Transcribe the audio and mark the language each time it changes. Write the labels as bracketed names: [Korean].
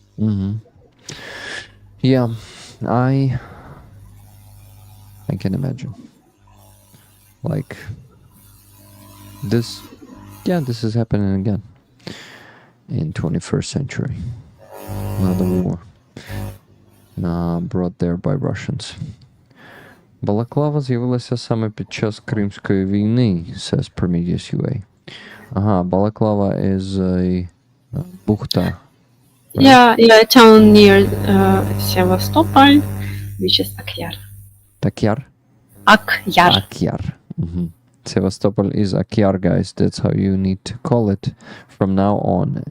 [English] Mm-hmm. Yeah, I can imagine. Like this, this is happening again in 21st century. Another war brought there by Russians. [Ukrainian] Балаклава з'явилася саме під час Кримської війни, [English] says [Ukrainian] Prometheus UA. [English] Balaclava is a buchta. Right? Yeah, a town near Sevastopol. which is Akyar. Takyar? Akyar. Akyar. Sevastopol is Akyar, guys. That's how you need to call it from now on.